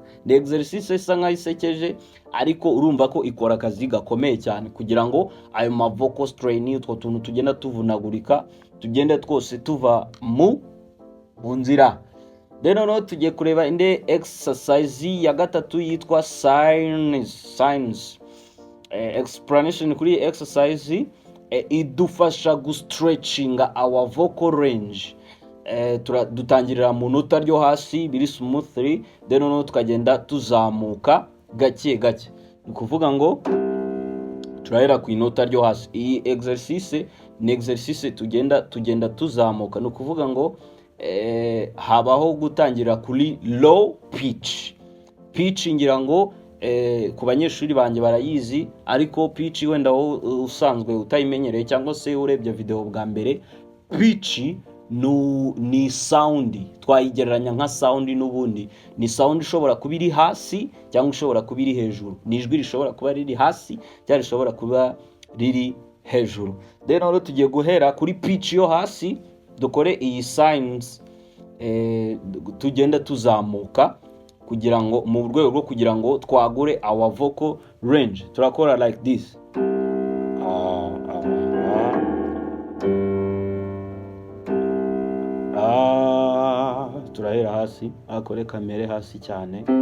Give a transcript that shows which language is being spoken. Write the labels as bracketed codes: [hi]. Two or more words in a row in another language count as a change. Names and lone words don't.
[rw] Ni exercise isa nkaho isekeje, ariko urumva ko ikora akazi gakomeye cyane kugira ngo ayo [en] vocal strain, [rw] utwo tuntu tugenda tuvunagurika, tugende twose tuva mu nzira. Rero tugiye kureba inde exercise ya gatatu yitwa signs. [en] Explanation kuri exercise [rw] idufasha gustretchinga [en] our vocal range. [rw] Dutangirira mu nota ryo hasi biri [en] smoothly, then [rw] tukagenda tuzamuka gake gake. Ni kuvuga ngo turahera ku inota ryo hasi. Iyi exercise ni exercise tugenda tuzamuka. Ni kuvuga ngo habaho gutangira kuri [en] low pitch. [rw] Pitch ngira ngo ku banyeshuri banjye barayizi, ariko pitch wenda usanzwe utayimenyereye cyangwa se urebye video bwa mbere, pitch ni sound. Twayigereranya nka sound n'ubundi. Ni sound ishobora kuba iri hasi cyangwa ishobora kuba iri hejuru. Ni ijwi rishobora kuba riri hasi cyangwa rishobora kuba riri hejuru. Rero tugiye guhera kuri pitch yo hasi, dukore iyi signs, tugenda tuzamuka kugira ngo mu rwego rwo kugira ngo twagure [en] our vocal range. [rw] Turakora [en] like this. [rw] Turahera hasi, akore kamere hasi cyane.